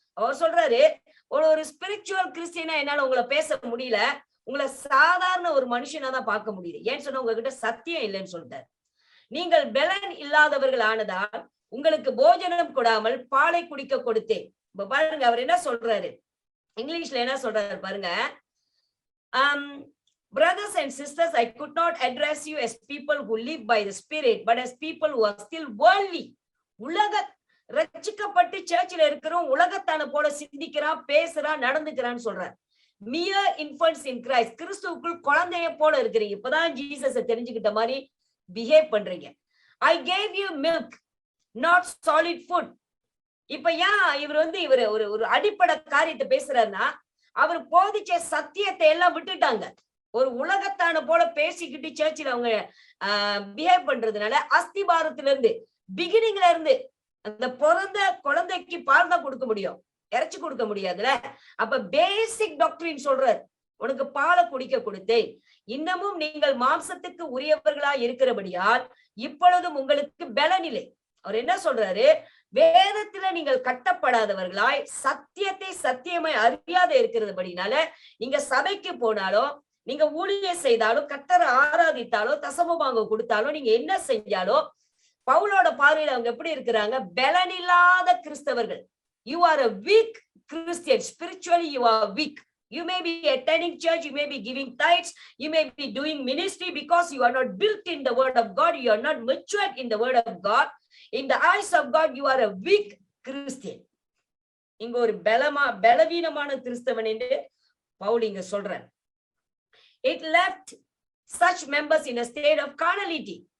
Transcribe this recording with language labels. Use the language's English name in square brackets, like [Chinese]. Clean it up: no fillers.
[Tamil] அவர் சொல்றாரு, ஒரு ஸ்பிரிச்சுவல் கிறிஸ்டியனா என்னால உங்களை பேச முடியல, உங்களை சாதாரண ஒரு மனுஷனா தான் பார்க்க முடியுது. ஏன்னு சொன்னா உங்ககிட்ட சத்தியம் இல்லைன்னு சொல்லிட்டாரு. நீங்கள் பெலன் இல்லாதவர்கள் ஆனதால் உங்களுக்கு போஜனம் கொடாமல் பாலை குடிக்க கொடுத்தேன். இப்ப பாருங்க அவர் என்ன சொல்றாரு, இங்கிலீஷ்ல என்ன சொல்றாரு பாருங்க. [English] Brothers and sisters, I could not address you as people who live by the Spirit, but as people who are still worldly. [Tamil] உலக ரட்சிக்கப்பட்டு சர்ச்சில் இருக்கிறோம், உலகத்தான போல சிந்திக்கிறான், பேசுறான், நடந்துக்கிறான்னு சொல்றார். [English] mere infants in Christ, [Tamil] கிறிஸ்துவுக்குள் குழந்தைய போல இருக்கிறீங்க. இப்பதான் ஜீசஸை தெரிஞ்சுக்கிட்ட மாதிரி பிஹேவ் பண்றீங்க. [English] I gave you milk, not solid food. [Tamil] இப்ப ஏன் இவர் ஒரு அடிப்படை காரியத்தை பேசுறாருன்னா, அவர் போதிச்ச சத்தியத்தை எல்லாம் விட்டுட்டாங்க. ஒரு உலகத்தான போல பேசிக்கிட்டு சர்ச்சில் அவங்க பிஹேவ் பண்றதுனால அஸ்திபாரத்துல இருந்து, பிகினிங்ல இருந்து அந்த பிறந்த குழந்தைக்கு பால் தான் கொடுக்க முடியும், இறைச்சி கொடுக்க முடியாதுல. அப்ப பேசிக் டாக்டரின் சொல்றார், உனக்கு பாலை குடிக்க கொடுத்தேன். இன்னமும் நீங்கள் மாம்சத்துக்கு உரியவர்களா இருக்கிறபடியால் இப்பொழுதும் உங்களுக்கு பலனில்லை. அவர் என்ன சொல்றாரு, வேதத்துல நீங்கள் கட்டப்படாதவர்களாய் சத்தியத்தை சத்தியமாய் அறியாத இருக்கிறதுபடினால நீங்க சபைக்கு போனாலும், நீங்க ஊழியம் செய்தாலும், கர்த்தரை ஆராதித்தாலும், தசமபாகம் கொடுத்தாலும், நீங்க என்ன செஞ்சாலும் பவுலோட பார்வையில அவங்க எப்படி இருக்கிறாங்க, பலனில்லாத கிறிஸ்தவர்கள். [English] You are a weak Christian. Spiritually you are weak. You may be attending church, you may be giving tithes, you may be doing ministry because you are not built in the word of God, you are not matured in the word of God. In the eyes of God, you are a weak Christian. [Tamil] இங்க ஒரு பலவீனமான கிறிஸ்தவன் என்று பவுல் இங்க சொல்றார். [English] It left such members in a state of carnality.